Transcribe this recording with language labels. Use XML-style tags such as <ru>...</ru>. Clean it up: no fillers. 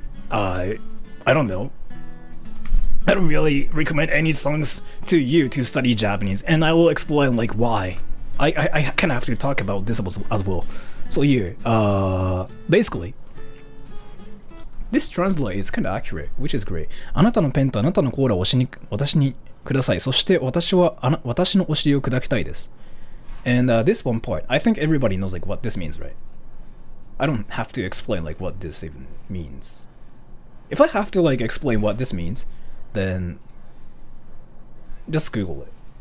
<en>I don't know. I don't really recommend any songs to you to study Japanese, and I will explain like why. I kind of have to talk about this as well. So here, basically, this translate is kind of accurate, which is great.</en> <ja>あなたのペンとあなたのコーラを私にください。そして私のお尻を砕きたいです。</ja> <en>And this one part, I think everybody knows like what this means, right? I don't have to explain like what this even means. If I have to like explain what this means, then just Google it.</en>